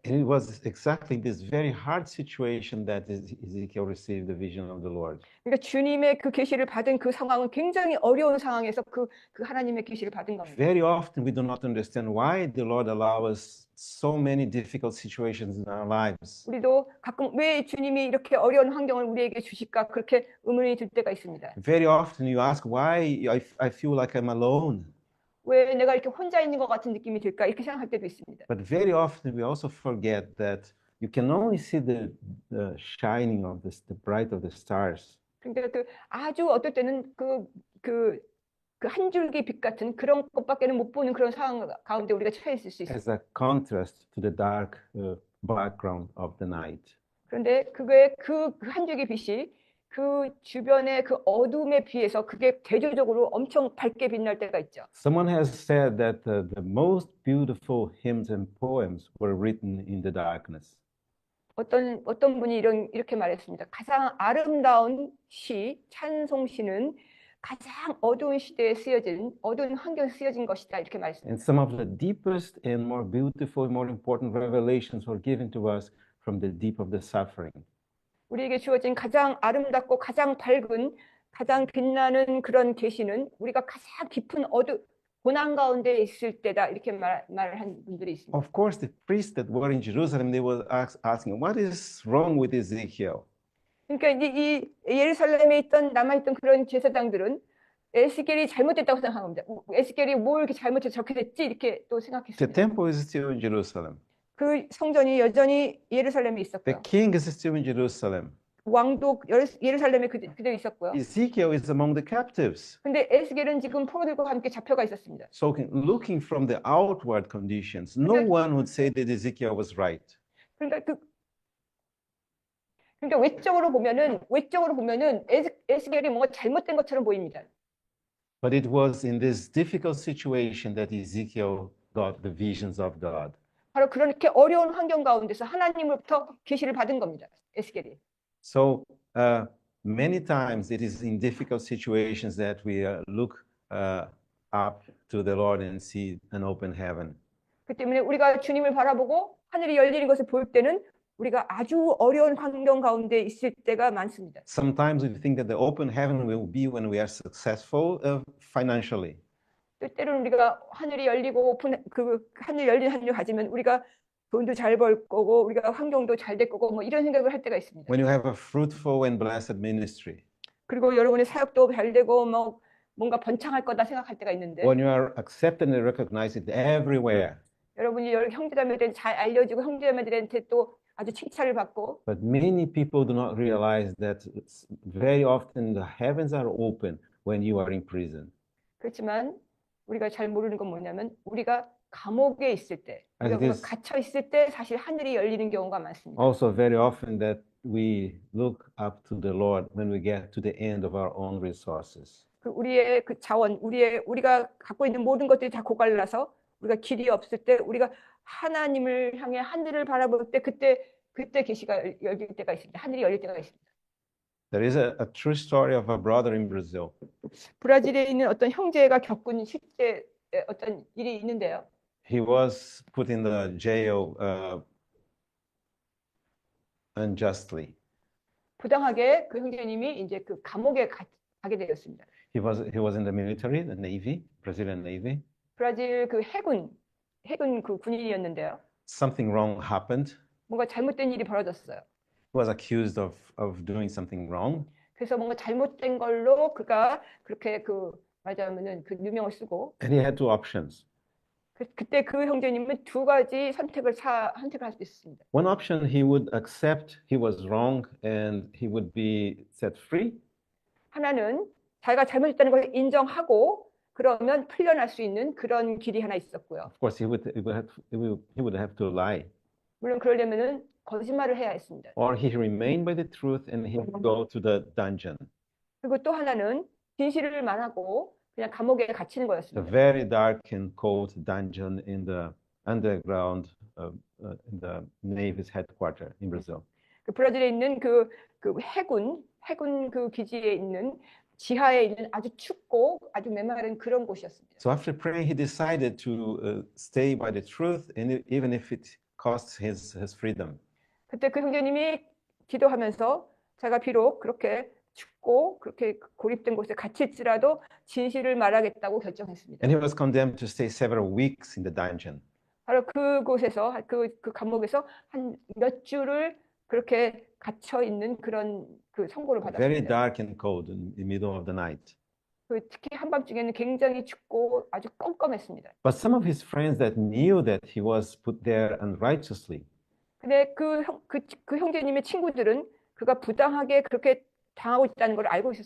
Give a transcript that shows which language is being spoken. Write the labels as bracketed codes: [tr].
[en] And it was exactly this very hard situation that Ezekiel received the vision of the Lord. [ko] 그러니까 주님의 그 계시를 받은 그 상황은 굉장히 어려운 상황에서 그 하나님의 계시를 받은 겁니다. [en] Very often we do not understand why the Lord allows us so many difficult situations in our lives. [ko] 우리도 가끔 왜 주님이 이렇게 어려운 환경을 우리에게 주실까 그렇게 의문이 들 때가 있습니다. [en] Very often you ask why I feel like I'm alone. [ko] 왜 내가 이렇게 혼자 있는 것 같은 느낌이 들까 이렇게 생각할 때도 있습니다. [en] But very often we also forget that you can only see the shining of the bright of the stars. [ko] 그러니까 그 아주 어떨 때는 그 한 줄기 빛 같은 그런 것밖에는 못 보는 그런 상황 가운데 우리가 처해 있을 수 있어요. [en] As a contrast to the dark background of the night. [ko] 그런데 그게 그 한 줄기 빛이 그 주변의 그 어둠에 비해서 그게 대조적으로 엄청 밝게 빛날 때가 있죠. [en] Someone has said that the most beautiful hymns and poems were written in the darkness. [ko] 어떤 분이 이렇게 말했습니다. 가장 아름다운 시, 찬송시는 가장 어두운 시대에 쓰여진 어두운 환경에 쓰여진 것이다 이렇게 말했습니다. [en] And some of the deepest and more beautiful and more important revelations were given to us from the deep of the suffering. [ko] 우리에게 주어진 가장 아름답고 가장 밝은 가장 빛나는 그런 계시는 우리가 가장 깊은 고난 가운데 있을 때다 이렇게 말한 분들이 있습니다. [en] Of course, the priests that were in Jerusalem, they were asking, what is wrong with Ezekiel? [ko] 그러니까 이 예루살렘에 있던 남아있던 그런 제사장들은 에스겔이 잘못됐다고 생각한 겁니다. 에스겔이 뭘 이렇게 잘못해서 저렇게 됐지 이렇게 또 [en] The [ko] 생각했습니다. [en] temple is still in Jerusalem. [ko] 그 성전이 여전히 예루살렘에 [en] The [ko] 있었고요. [en] king is still in Jerusalem. [ko] 왕도 예루살렘에 그대로 있었고요. [en] Ezekiel is among the captives. [ko] 근데 에스겔은 지금 포로들과 함께 잡혀가 있었습니다. [en] So, looking from the outward conditions, no one would say that Ezekiel was right. [ko] 그러니까 외적으로 보면은 에스겔이 뭔가 잘못된 것처럼 보입니다. [en] But it was in this difficult situation that Ezekiel got the visions of God. [ko] 바로 그렇게 어려운 환경 가운데서 하나님으로부터 계시를 받은 겁니다. 에스겔이. [en] So, many times it is in difficult situations that we look up to the Lord and see an open heaven. [ko] 그 때문에 우리가 주님을 바라보고 하늘이 열리는 것을 볼 때는 우리가 아주 어려운 환경 가운데 있을 때가 많습니다. [en] Sometimes we think that the open heaven will be when we are successful financially. [ko] 때로는 우리가 하늘이 열리고 하늘 열린 하늘을 가지면 우리가 돈도 잘 벌 거고 우리가 환경도 잘 될 거고 뭐 이런 생각을 할 때가 있습니다. [en] When you have a fruitful and blessed ministry. [ko] 그리고 여러분의 사역도 잘 되고 뭐 뭔가 번창할 거다 생각할 때가 있는데 [en] When you are accepted and recognized everywhere. [ko] 여러분이 형제자매들한테 잘 알려지고 형제자매들한테 또 아주 칭찬을 받고 [en] But many people do not realize that very often the heavens are open when you are in prison. [ko] 그렇지만 우리가 잘 모르는 건 뭐냐면 우리가 감옥에 있을 때 우리가 갇혀 있을 때 사실 하늘이 열리는 경우가 많습니다. [en] Also very often that we look up to the Lord when we get to the end of our own resources. [ko] 우리의 그 자원, 우리가 갖고 있는 모든 것들이 다 고갈라서 우리가 길이 없을 때 우리가 하나님을 향해 하늘을 바라볼 때 그때 계시가 열릴 때가 있습니다. 하늘이 열릴 때가 있습니다. [en] There is a true story of a brother in Brazil. [ko] 브라질에 있는 어떤 형제가 겪은 실제 어떤 일이 있는데요. [en] He was put in the jail unjustly. [ko] 부당하게 그 형제님이 이제 그 감옥에 가게 되었습니다. [en] He was in the military, the Navy, Brazilian Navy. [ko] 브라질 그 해군 그 군인이었는데요. [en] Something wrong happened. [ko] 뭔가 잘못된 일이 벌어졌어요. [en] He was accused of doing something wrong. [ko] 그래서 뭔가 잘못된 걸로 그가 그렇게 말하자면은 그 누명을 쓰고. [en] And he had two options. [ko] 그때 그 형제님은 두 가지 선택을 할 수 있습니다. [en] One option, he would accept he was wrong and he would be set free. [ko] 하나는 자기가 잘못했다는 걸 인정하고 그러면 풀려날 수 있는 그런 길이 하나 있었고요. [en] Of course, he would have to lie. [ko] 물론 그러려면은 거짓말을 해야 했습니다. [en] Or he remained by the truth and he would go to the dungeon. [ko] 그리고 또 하나는 진실을 말하고 그냥 감옥에 갇히는 [en] A [ko] 거였습니다. [en] very dark and cold dungeon in the underground in the Navy's headquarters in Brazil. [ko] 그 브라질에 있는 그 해군 그 기지에 있는 지하에 있는 아주 춥고 아주 메마른 그런 곳이었습니다. [en] So after praying, he decided to stay by the truth, and even if it costs his freedom. [ko] 그때 그 형제님이 기도하면서 자기가 비록 그렇게 춥고 그렇게 고립된 곳에 갇힐지라도 진실을 말하겠다고 결정했습니다. [en] And he was condemned to stay several weeks in the dungeon. [ko] 바로 그곳에서 그 감옥에서 한 몇 주를 그렇게 갇혀 있는 그런 그 선고를 [en] Very [ko] 받았습니다. [en] dark and cold in the middle of the night. [ko] 특히 한밤중에는 굉장히 춥고 아주 껌껌했습니다. [en] But some of his friends that knew that he was put there unrighteously, [ko] 근데 그 형제님의 친구들은 그가 부당하게 그렇게 당하고 있다는 걸 알고